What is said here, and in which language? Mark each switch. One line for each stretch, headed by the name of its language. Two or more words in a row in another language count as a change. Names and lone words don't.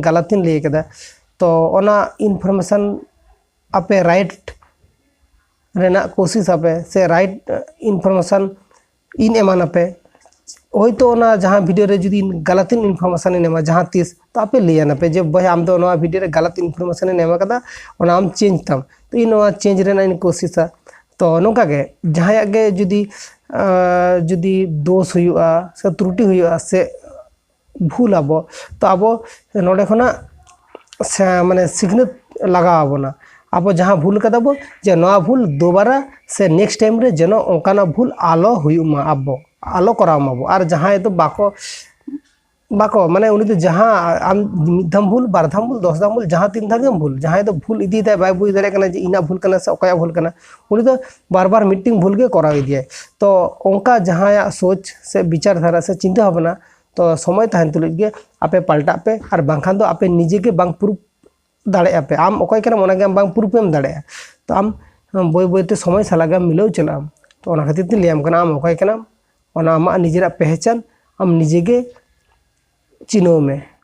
Santali: गलतिन ले कदा तो ओना इनफॉरमेशन आपे राइट रेना कोशिश आपे से राइट इनफॉरमेशन इन एमान आपे होय तो ना जहाँ वीडियो रे जुदी गलतिन इनफॉरमेशन नेमा जहाँ तीस तो आपे लिया पे जे भाई आम तो नवा वीडियो रे गलत इनफॉरमेशन नेमा कदा ओना आम चेंज तम तो इन नवा चेंज रेना इन कोशिशा तो नोका गे जहाँ गे जुदी
Hindi: दोष हुआ
Santali: से
Hindi: त्रुटि हुआ
Santali: से भूल आबो तो आबो नोडे खना माने सिखनत लगा आबोना आबो जहाँ भूल कदा बो जे नवा भूल दोबारा से
English: next time
Santali: रे जनो ओकाना भूल आलो हुयुमा आबो आलो करामाबो और जहाँ तो बाको माने उनी तो जहाँ आम मिदम भूल बारधाम भूल दसदाम भूल जहाँ तीन धाम भूल जहाँ तो भूल इदी दे बाय बुझ दाड़े कना जे इना भूल कना से ओकाया भूल कना उनी तो
Hindi: बार बार
Santali: मीटिंग भूल के कराव इदिया तो ओंका जहाँ सोच से विचारधारा से चिंता भावना तो समय तहन तुलुज गे आपे पलटा पे और बांखान दो आपे निजे के बांग प्रूफ दाड़े पे आम ओकाय कना मोना गे आम बांग प्रूफ एम दाड़े तो आम बोय बोयते समय सालागा मिलाव चला तो ओना खातिर ते लेम कना आम ओकाय कना ओना आमा निजेरा पहचान आम निजे गे चिनो में।